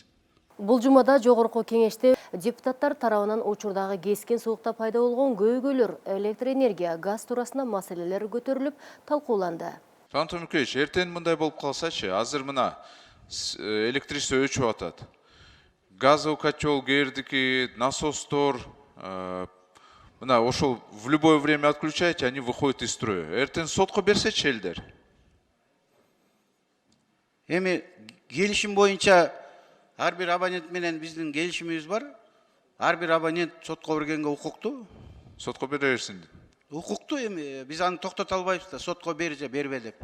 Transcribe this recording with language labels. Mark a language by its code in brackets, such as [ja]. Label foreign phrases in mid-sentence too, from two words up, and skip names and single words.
[ky] Бул жумада жогорку кеңеште депутаттар тарабынан учурдагы кескен суугукта пайда болгон көйгөйлөр, электр энергия, газ туурасында маселелер көтөрүлүп, талкууланды. Антон Микеевич, эртең мындай болуп калсачы, азыр мына электричество өчүп атат. [ru] Газовый котел [ky] кээрдики, насостор, мына ошол [ru] в любое время отключаете, они выходят из строя. [ky] Эртең сотко берсечи элдер. Эми келишим боюнча ар бир абонент менен биздин келишимибиз бар. Ар бир абонент сотко бергенге укуктуу. Сотко бере берсин. Укуктуу эми биз аны токтото албайбыз да, сотко бер же бербе деп.